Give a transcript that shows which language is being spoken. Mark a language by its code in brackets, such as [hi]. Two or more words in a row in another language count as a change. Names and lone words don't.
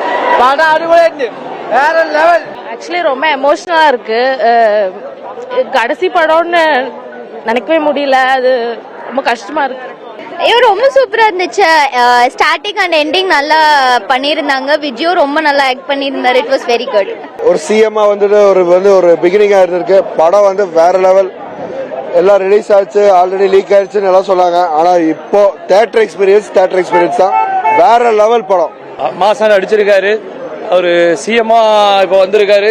[ml] പടം അടിപൊളിയായിട്ടുണ്ട്, [ta] வேற லெவல். ஆக்சுவலி ரொம்ப எமோஷனலா இருக்கு. கடைசி படம்னு நினைக்கவே முடியல, அது ரொம்ப கஷ்டமா இருக்கு. ஐயோ ரொம்ப சூப்பரா இருந்துச்சு. [en] starting and ending [ta] நல்லா பண்ணியிருந்தாங்க. விஜயும் ரொம்ப நல்லா ஆக்ட் பண்ணியிருந்தாரு. [en] it was very good. [ta] ஒரு சிஎம்மா வந்துட்டு ஒரு பிகினிங்கா இருந்திருக்கு. படம் வந்து வேற லெவல். எல்லாம் ரிலீஸ் ஆயிடுச்சு, ஆல்ரெடி லீக் ஆயிடுச்சுன்னு எல்லாம் சொன்னாங்க. ஆனா இப்போ [en] theatre experience [ta] தான், வேற லெவல் படம். மாசான அடிச்சிருக்காரு. அவரு சிஎம்மா இப்போ வந்திருக்காரு.